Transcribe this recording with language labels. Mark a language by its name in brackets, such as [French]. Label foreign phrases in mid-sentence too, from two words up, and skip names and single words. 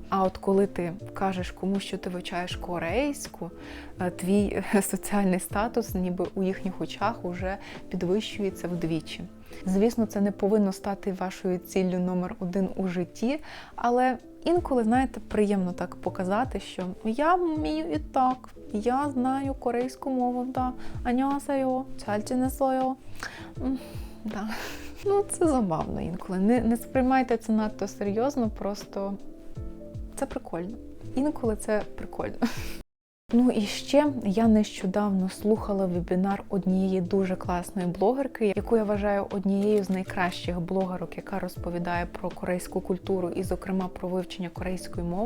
[Ukrainian] А от коли ти кажеш комусь, що ти вивчаєш корейську, твій соціальний статус ніби у їхніх очах уже підвищується вдвічі. Звісно, це не повинно стати вашою ціллю номер один у житті, але інколи, знаєте, приємно так показати, що я вмію і так, я знаю корейську мову, да. [Korean] 안녕하세요, 잘 지냈어요. [Ukrainian] Да. Ну, це забавно інколи. Не сприймайте це надто серйозно, просто це прикольно. Інколи це прикольно. Ну і ще я нещодавно слухала вебінар однієї дуже класної блогерки, яку я вважаю однією з найкращих блогерок, яка розповідає про корейську культуру і, зокрема, про вивчення корейської мови.